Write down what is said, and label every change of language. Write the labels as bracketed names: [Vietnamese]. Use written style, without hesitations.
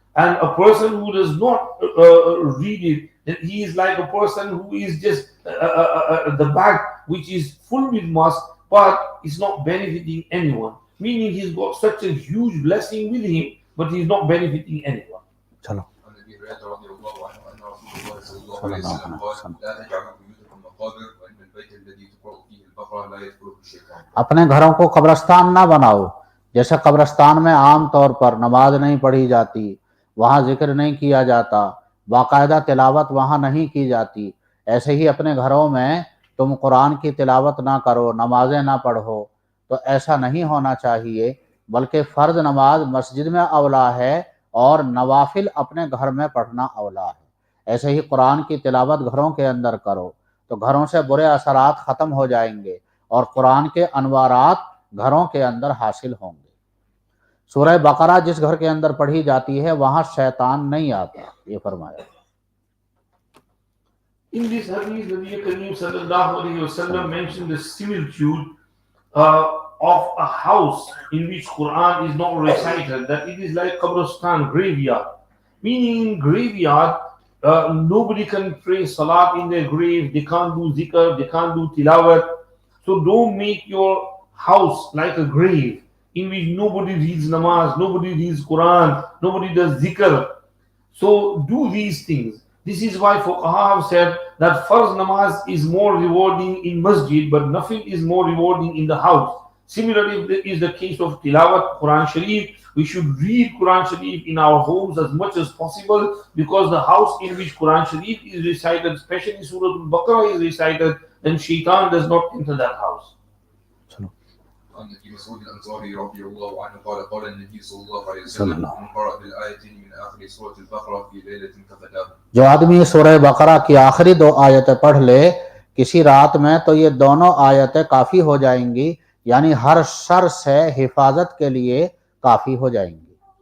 [English] And a person who does not read it, he is like a person who is just the bag which is full with musk, but it's not benefiting anyone. Meaning he's got such a huge blessing with him, but he's not benefiting anyone. [Urdu] چلو [Arabic] عن ابي هريره رضي الله عنه ان رسول الله صلى الله عليه وسلم قال لا تجعلوا بيوتكم مقابر وان البيت الذي تقرأ فيه البقره لا يدخله الشيطان. [Urdu] اپنے گھروں کو قبرستان نہ بناؤ. جیسے قبرستان میں عام طور پر نماز نہیں پڑھی جاتی، وہاں ذکر نہیں کیا جاتا، باقاعدہ تلاوت وہاں نہیں کی جاتی، ایسے ہی اپنے گھروں میں تم قرآن کی تلاوت نہ کرو، نمازیں نہ پڑھو. تو ایسا نہیں ہونا چاہیے، بلکہ فرض نماز مسجد میں اولا ہے اور نوافل اپنے گھر میں پڑھنا اولا ہے. ایسے ہی قرآن کی تلاوت گھروں کے اندر کرو تو گھروں سے برے اثرات ختم ہو جائیں گے اور قرآن کے انوارات گھروں کے اندر حاصل ہوں گے. سورہ بقرہ جس گھر کے اندر پڑھی جاتی ہے وہاں شیطان نہیں آتا، یہ فرمایا. [English] In this hadith, Nabi Kareem sallallahu alayhi wasallam mentioned the similitude of a house in which Qur'an is not recited, that it is like Qabristan, graveyard. Meaning in graveyard, nobody can pray salat in their grave, they can't do zikr, they can't do tilawat. So don't make your house like a grave in which nobody reads namaz, nobody reads Qur'an, nobody does zikr. So do these things. This is why Fuqaha have said that farz namaz is more rewarding in masjid, but nothing is more rewarding in the house. Similarly, is the case of tilawat, Quran Sharif. We should read Quran Sharif in our homes as much as possible, because the house in which Quran Sharif is recited, especially Surah Al-Baqarah is recited, then shaitan does not enter that house. [Arabic] عن ابي مسعود الانصاري رضي الله عنه قال قال النبي صلى الله عليه وسلم من قرأ بالآيتين من آخر سورة البقرة في ليلة كفتاه. [Urdu] جو آدمی سورہ بقرہ کی آخری 2 آیتیں پڑھ لے کسی رات میں تو یہ دونوں آیتیں کافی ہو جائیں گی، یعنی ہر شر سے حفاظت کے لیے کافی ہو جائیں گی.